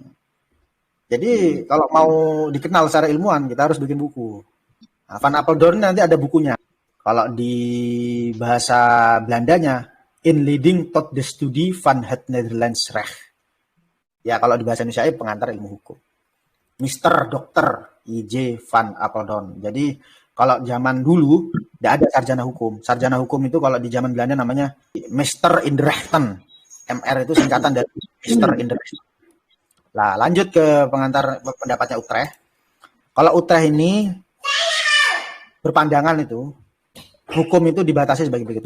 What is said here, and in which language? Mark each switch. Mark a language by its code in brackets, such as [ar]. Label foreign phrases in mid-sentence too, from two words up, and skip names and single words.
[id] Jadi kalau mau dikenal secara ilmuwan kita harus bikin buku. Nah, Van Apeldoorn nanti ada bukunya. Kalau di bahasa Belandanya, In Leading tot the Studie van het Nederlands Recht. Ya kalau di bahasa Indonesia pengantar ilmu hukum. Mr. Dr. I.J. Van Apeldoorn. Jadi kalau zaman dulu tidak ada sarjana hukum. Sarjana hukum itu kalau di zaman Belanda namanya [nl] Meester in de Rechten. [id] MR itu singkatan dari [nl] Meester in de Rechten. [id] Nah, lanjut ke pengantar pendapatnya Utrecht. Kalau Utrecht ini berpandangan itu hukum itu dibatasi sebagai berikut.